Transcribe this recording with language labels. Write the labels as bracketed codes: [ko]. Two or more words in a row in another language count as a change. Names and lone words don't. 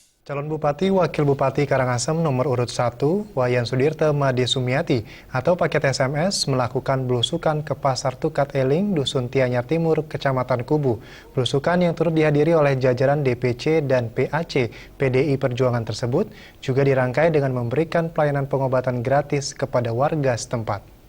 [id] Calon Bupati Wakil Bupati Karangasem nomor urut 1, Wayan Sudirte Made Sumiati atau paket SMS melakukan belusukan ke Pasar Tukat Eling, Dusun Tianyar Timur, Kecamatan Kubu. Belusukan yang turut dihadiri oleh jajaran DPC dan PAC PDI Perjuangan tersebut juga dirangkai dengan memberikan pelayanan pengobatan gratis kepada warga setempat.